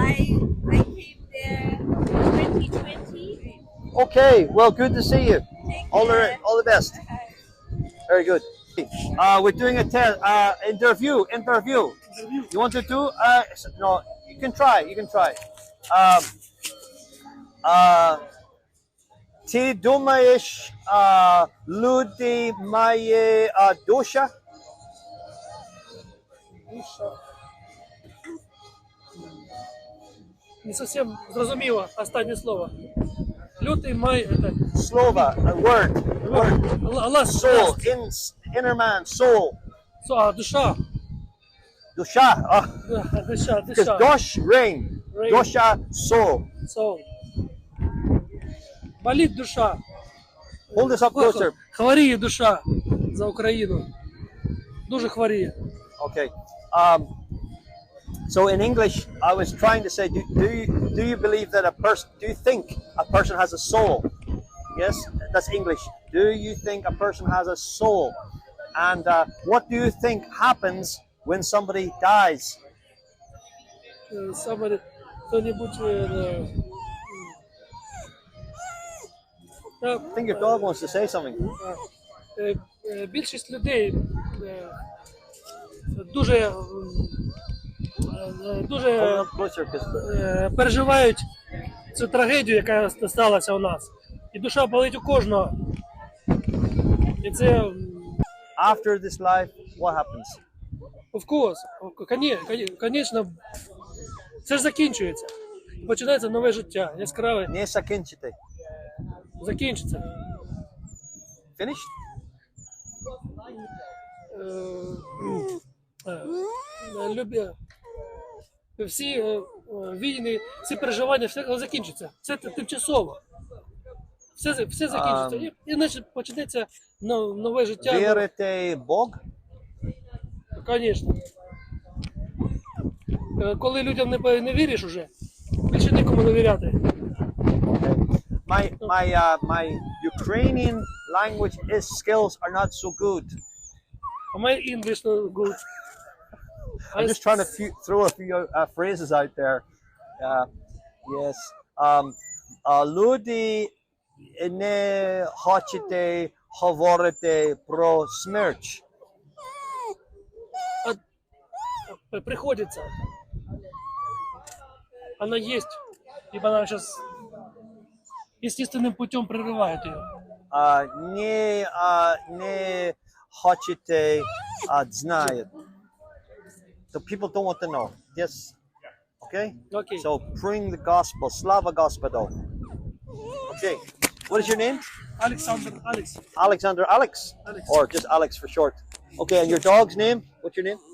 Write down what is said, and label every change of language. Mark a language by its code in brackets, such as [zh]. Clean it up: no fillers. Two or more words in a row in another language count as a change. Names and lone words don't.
[en] I came there 2020. Okay. Well, good to see you. Take All care. the best. Very good. We're doing a interview. You want to do? No, you can try. [uk] Ти думаєш, люди має душа? [ru] Не совсем [uk] зрозуміло останнє слово. Лютий май это Слово, [en] a word. Soul, inner man, soul. [uk] душа. Душа. Душа, [en] Because [uk] душа. [en] dosh, rain. Rain. Dosha, soul. Soul. [uk] Болить душа. [en] Hold this up closer. [uk] Хворіє душа за Україну. Дуже хворіє. [en] Okay. So in English, I was trying to say, do you believe that do you think a person has a soul? Yes, that's English. Do you think a person has a soul? And what do you think happens when somebody dies? Somebody, [ru] кто-нибудь... [en] I think your dog wants to say something. [uk] Більшість людей дуже [en] Hold it up closer, 'cause- [uk] переживають цю трагедію, яка сталася у нас. І душа болить у кожного. І це [en] After this life, what happens? of course, [uk] звісно, це ж закінчується. Починається нове життя, яскраве, Не закінчити. закінчиться. Finished? Всі війни, всі переживання, все закінчиться. Це тимчасово. Все закінчиться. І значить почнеться нове життя. Вірите в Бог? Звісно. Коли людям не віриш уже, більше нікому довіряти. [en] My Ukrainian language skills are not so good. My English not good. I'm just trying to throw a few phrases out there. Yes. [uk] Люди не хочете говорити про смерть. [ru] Приходится. Она есть. Ибо она сейчас естественным путем прерывает ее. [uk] Не хочете знать. [en] So people don't want to know. Yes. Okay? Okay. So bring the gospel. [uk] Слава Господо. [en] Okay. What is your name? Alexander, Alex. Alexander Alex? Alex. Or just Alex for short. Okay, and your dog's name? What's your name?